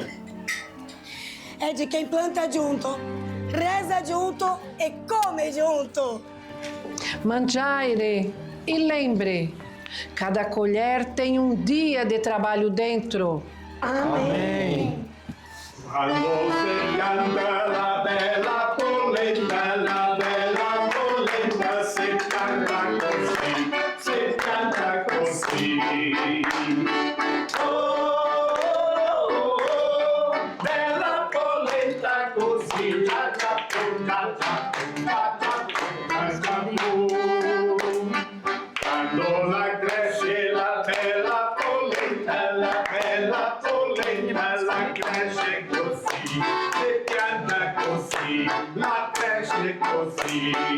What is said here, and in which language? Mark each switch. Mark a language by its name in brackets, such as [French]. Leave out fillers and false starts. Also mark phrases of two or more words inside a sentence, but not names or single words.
[Portuguese] É de quem planta junto, reza junto e come junto. Mangiare e lembre, cada colher tem um dia de trabalho dentro. Amém. Quando se canta [Italian] la bella polenta, [Portuguese] se canta così. [Italian] Oh, bella polenta così, quando la cresce la bella polenta, la cresce così, si pianta così, la cresce così.